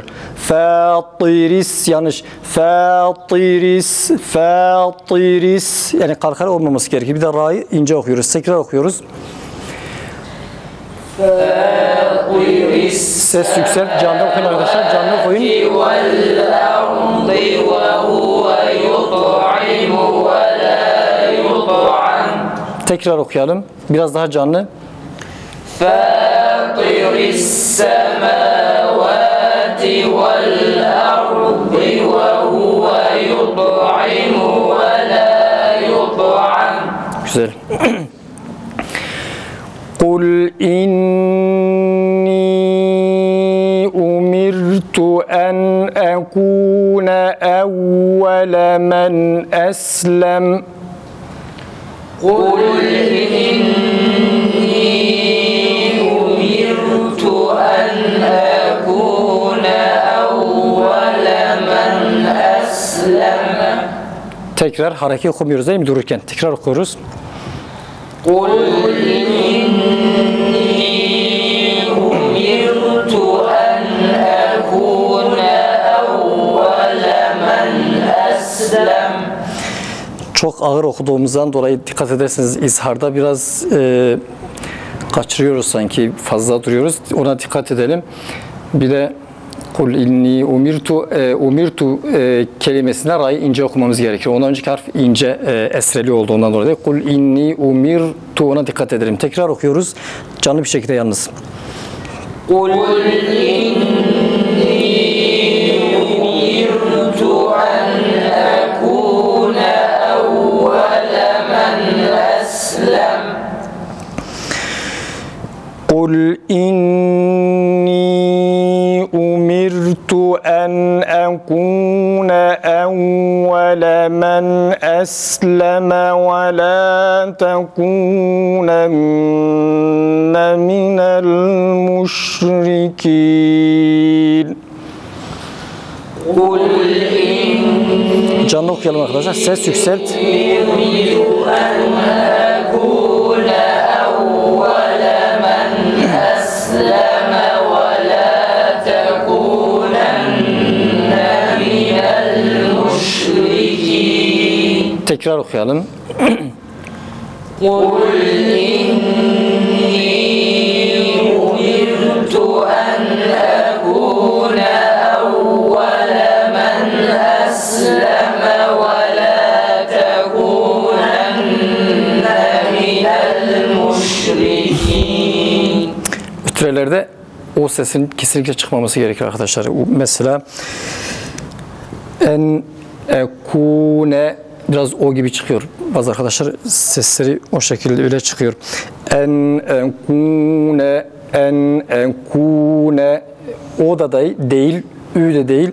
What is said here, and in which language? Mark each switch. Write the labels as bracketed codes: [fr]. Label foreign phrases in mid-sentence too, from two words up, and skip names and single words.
[tr] Fatiris yanlış. Fatiris yani kalkale olmaması gerekiyor. Bir de ra'yı ince okuyoruz. Tekrar okuyoruz. Fatiris Ses yükselt. Canlı okuyun arkadaşlar. Canlı okuyun. [ar] والأرض وهو يطعم ولا يطعم [tr] Tekrar okuyalım. Biraz daha canlı. [ar] فاطر السماوات والأرض وهو يطعم ولا يطعم. [tr] Güzel. [ar] قُلْ إِنِّي أُمِرْتُ أَنْ أَكُونَ أَوَّلَ مَنْ أَسْلَمَ قل إني أمرت أن أكون أول من أسلم. [tr] Tekrar hareket okumuyoruz değil mi dururken? Tekrar okuyoruz. قل إني أمرت أن أكون أول من أسلم. Çok ağır okuduğumuzdan dolayı dikkat ederseniz izharda biraz kaçırıyoruz sanki, fazla duruyoruz. Ona dikkat edelim. Bir de [ar] قل إني أمرت [tr] kelimesine ra'yı ince okumamız gerekiyor. Ondan önceki harf ince esreli olduğundan dolayı [ar] قل إني أمرت, [tr] ona dikkat edelim. Tekrar okuyoruz. Canlı bir şekilde yalnız. [ar] قل إني أمرت أن أكون أول من أسلم. قل إني أمرت أن أكون أول من أسلم ولا تكونن من المشركين. قل إني [tr] Canlı okuyalım arkadaşlar. Ses yükselt. [ar] أمرت أن أكون أول من أسلم ولا تكونن من المشركين. [tr] Tekrar okuyalım. [ar] قل إني أمرت أن أكون أول من أسلم ولا تكونن من المشركين. [tr] Ütrelerde o sesin kesinlikle çıkmaması gerekiyor arkadaşlar. Mesela [ar] أن أكون [tr] biraz o gibi çıkıyor. Bazı arkadaşlar sesleri o şekilde öyle çıkıyor. [ar] أن أكون [tr] o da değil, ü de değil.